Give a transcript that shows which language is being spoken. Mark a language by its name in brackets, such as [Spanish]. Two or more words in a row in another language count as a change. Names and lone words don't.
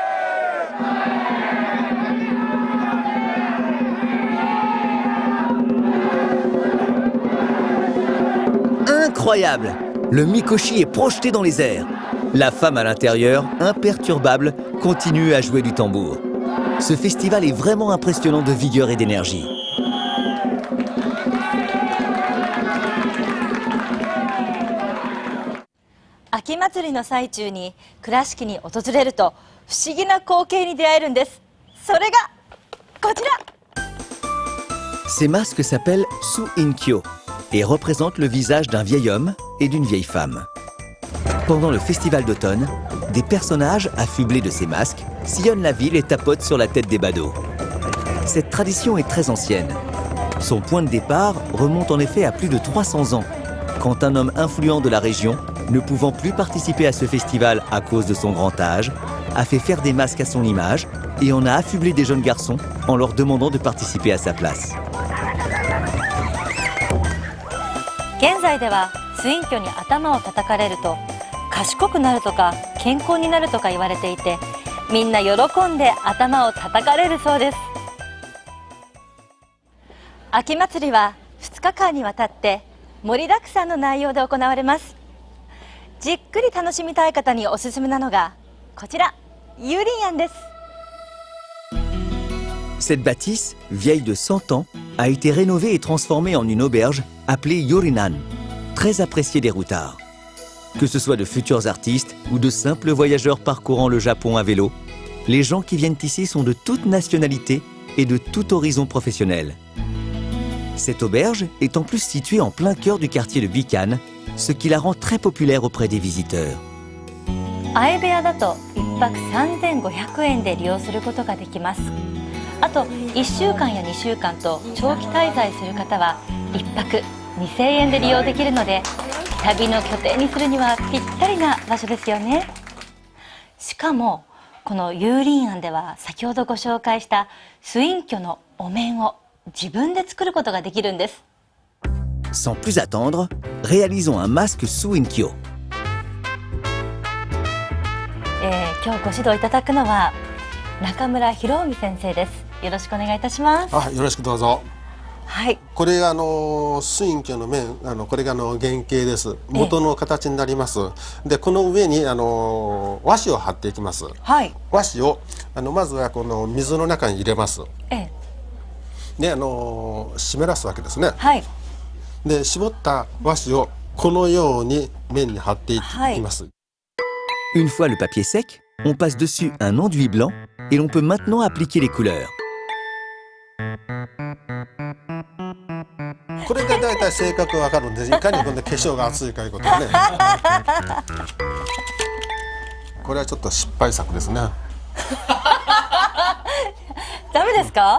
[French] Incroyable! Le mikoshi est projeté dans les airs. La femme à l'intérieur, imperturbable, continue à jouer du tambour. Ce festival est vraiment impressionnant de vigueur et d'énergie. [Japanese] Aki Matsuriの最中に倉敷に訪れると不思議な光景に出会えるんです。それがこちら。 [French] Ces masques s'appellent Su-in-kyo et représentent le visage d'un vieil homme et d'une vieille femme. Pendant le festival d'automne, des personnages affublés de ces masques sillonnent la ville et tapotent sur la tête des badauds. Cette tradition est très ancienne. Son point de départ remonte en effet à plus de 300 ans, quand un homme influent de la région, ne pouvant plus participer à ce festival à cause de son grand âge, a fait faire des masques à son image et en a affublé des jeunes garçons en leur demandant de participer à sa place. [Japanese] 現在ではスインキョに頭を叩かれると賢くなるとか健康になるとか言われていて、みんな喜んで頭を叩かれるそうです。秋祭りは2日間にわたって盛りだくさんの内容で行われます。じっくり楽しみたい方におすすめなのがこちら、ユリンアンです。 [French] Cette bâtisse, vieille de 100 ans, a été rénovée et transformée en une auberge appelée Yorinan, très appréciée des routards. Que ce soit de futurs artistes ou de simples voyageurs parcourant le Japon à vélo, les gens qui viennent ici sont de toute nationalité et de tout horizon professionnel. Cette auberge est en plus située en plein cœur du quartier de Bikan, ce qui la rend très populaire auprès des visiteurs. [Japanese] 相部屋だと1泊3500円で利用することができます。あと1週間や2週間と長期滞在する方は1泊2000円で利用できるので、旅の拠点にするにはぴったりな場所ですよね。しかもこのユーリンアンでは先ほどご紹介したスインキョのお面を自分で作ることができるんです。 [French] Sans plus attendre, réalisons un masque sous Inkyo. [Japanese] 今日ご指導いただくのは中村博臣先生です。よろしくお願いいたします。よろしくどうぞ。はい。これが水印鏡の面、これが原型です。元の形になります。で、この上に和紙を貼っていきます。はい。和紙をまずはこの水の中に入れます。で、湿らすわけですね。はい。で、絞った和紙をこのように面に貼っていきます。 [French] Une fois le papier sec, on passe dessus un enduit blanc et l'on peut maintenant appliquer les couleurs. [Japanese] これがだいたい性格わかるんで、いかにこの化粧が厚いかいうことね。これはちょっと失敗作ですね。ダメですか？